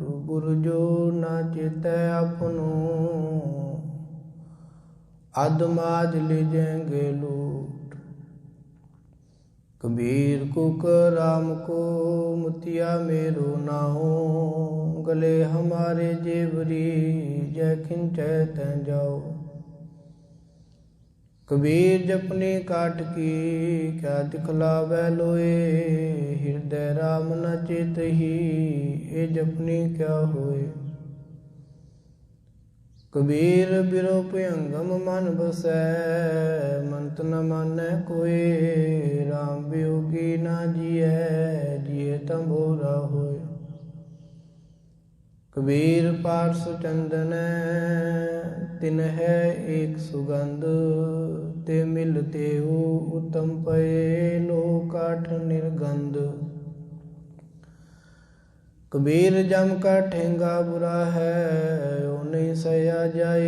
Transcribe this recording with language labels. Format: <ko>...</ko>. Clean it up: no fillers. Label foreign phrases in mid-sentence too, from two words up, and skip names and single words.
<pa>ਗੁਰ ਜੋ ਨਾ ਚੇਤੈ ਆਪਨੋ, ਅਧ ਮਾਜ ਲਿਜੈਂਗੇ ਲੂਟ। ਕਬੀਰ ਕੁਕ ਰਾਮ ਕੋ, ਮੁਤਿਆ ਮੇਰੋ ਨਾਉ। ਗਲੇ ਹਮਾਰੇ ਜੇਵਰੀ, ਜੈ ਖਿੰਚੈ ਤੈ ਜਾਉ। ਕਬੀਰ ਜਪਨੀ ਕਾਠ ਕੀ, ਕਿਆ ਦਿਖਲਾਵਹਿ ਲੋਇ। ਹਿਰਦੈ ਰਾਮ ਨ ਚੇਤਹਿ, ਇਹ ਜਪਨੀ ਕਿਆ ਹੋਇ। ਕਬੀਰ ਬਿਰਹੁ ਭੁਯੰਗਮ ਮਨ ਬਸੈ, ਮੰਤ ਨ ਮਾਨੈ ਕੋਇ। ਰਾਮ ਬਿਓਗੀ ਨਾ ਜੀਐ, ਜੀਐ ਤ ਬਉਰਾ ਹੋਇ। ਕਬੀਰ ਪਾਰਸ ਚੰਦਨੈ ਤਿਨ ਹੈ ਏਕ ਸੁਗੰਧ। ਤਿਹ ਮਿਲਿ ਤੇਊ ਊਤਮ ਭਏ, ਲੋਹ ਕਾਠ ਨਿਰਗੰਧ। ਕਬੀਰ ਜਮ ਕਾ ਠੇਂਗਾ ਬੁਰਾ ਹੈ, ਓਹ ਨਹੀਂ ਸਹਿਆ ਜਾਇ।</pa>